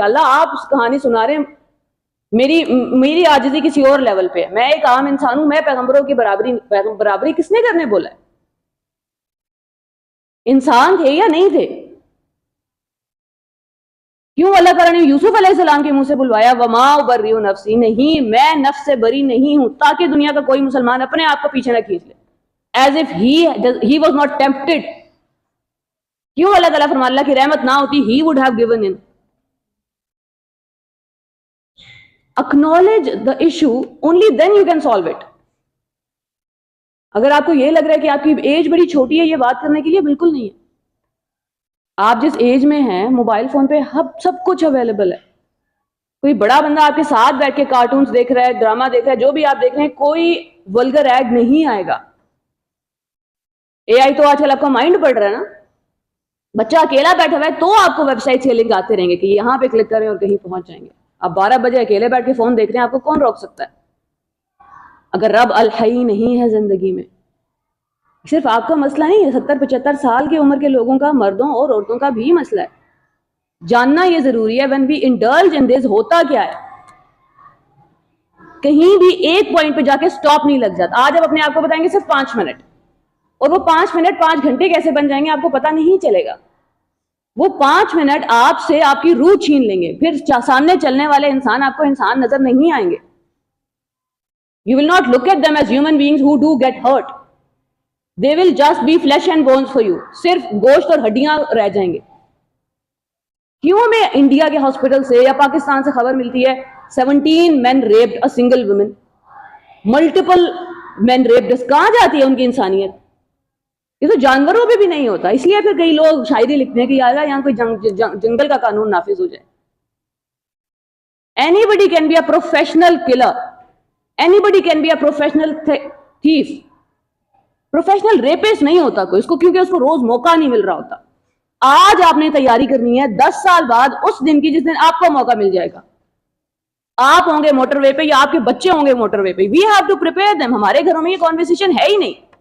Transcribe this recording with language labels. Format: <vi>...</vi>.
<ur>اللہ آپ اس کہانی سنا رہے ہیں, میری عاجزی کسی اور لیول پہ ہے, میں ایک عام انسان ہوں, میں پیغمبروں کی برابری کس نے کرنے بولا ہے؟ انسان تھے یا نہیں تھے؟ کیوں اللہ تعالیٰ نے یوسف علیہ السلام کے منہ سے بلوایا</ur> <ar>وما ابرئ نفسی,</ar> <ur>نہیں میں نفس سے بری نہیں ہوں, تاکہ دنیا کا کوئی مسلمان اپنے آپ کو پیچھے نہ کھینچ لے,</ur> <en>As if he was not tempted.</en> <ur>کیوں اللہ تعالیٰ فرمان, اللہ کی رحمت نہ ہوتی</ur> <en>he would have given in. Acknowledge the issue, only then you can solve it.</en> <ur>اگر آپ کو یہ لگ رہا ہے کہ آپ کی ایج بڑی چھوٹی ہے یہ بات کرنے کے لیے, بالکل نہیں ہے. آپ جس ایج میں ہیں موبائل فون پہ سب کچھ اویلیبل ہے. کوئی بڑا بندہ آپ کے ساتھ بیٹھ کے کارٹونز دیکھ رہا ہے, ڈرامہ دیکھ رہا ہے, جو بھی آپ دیکھ رہے ہیں, کوئی ولگر ایڈ نہیں آئے گا. AI تو آج کل آپ کا مائنڈ پڑھ رہا ہے نا, بچہ اکیلا بیٹھا ہوا ہے تو آپ کو ویب سائٹ سے لنک آتے رہیں گے کہ یہاں پہ کلک کریں اور کہیں پہنچ جائیں گے. آپ 12 بجے اکیلے بیٹھ کے فون دیکھ رہے ہیں, آپ کو کون روک سکتا ہے؟ اگر رب الحی نہیں ہے زندگی میں. صرف آپ کا مسئلہ نہیں ہے, 70-75 سال کی عمر کے لوگوں کا, مردوں اور عورتوں کا بھی مسئلہ ہے. جاننا یہ ضروری ہے</ur> <en>when we indulge in this</en> <ur>ہوتا کیا ہے. کہیں بھی ایک پوائنٹ پہ جا کے سٹاپ نہیں لگ جاتا. آج آپ اپنے آپ کو بتائیں گے صرف 5 منٹ, اور وہ 5 منٹ 5 گھنٹے کیسے بن جائیں گے آپ کو پتہ نہیں چلے گا. وہ 5 منٹ آپ سے آپ کی روح چھین لیں گے, پھر سامنے چلنے والے انسان آپ کو انسان نظر نہیں آئیں گے.</ur> <en>You will not look at them as human beings who do get hurt. They will just be flesh and bones for you.</en> <ur>صرف گوشت اور ہڈیاں رہ جائیں گے. کیوں ہمیں انڈیا کے ہاسپٹل سے یا پاکستان سے خبر ملتی ہے</ur> <en>17 men raped a single woman, multiple men raped.</en> <ur>کہاں جاتی ہے ان کی انسانیت؟ یہ تو جانوروں پہ بھی نہیں ہوتا. اس لیے پھر کئی لوگ شاعری لکھتے ہیں کہ یار یہاں کوئی جنگل کا قانون نافذ ہو جائے.</ur> <en>Anybody can be a professional killer. Anybody can be a professional thief.</en> <ur>Professional rapist نہیں ہوتا کوئی اس کو, کیونکہ اس کو روز موقع نہیں مل رہا ہوتا. آج آپ نے تیاری کرنی ہے 10 سال بعد اس دن کی جس دن آپ کو موقع مل جائے گا. آپ ہوں گے موٹر وے پہ یا آپ کے بچے ہوں گے موٹر وے پہ.</ur> <en>We have to prepare them.</en> <ur>ہمارے گھروں میں یہ کانورسیشن ہے ہی نہیں.</ur>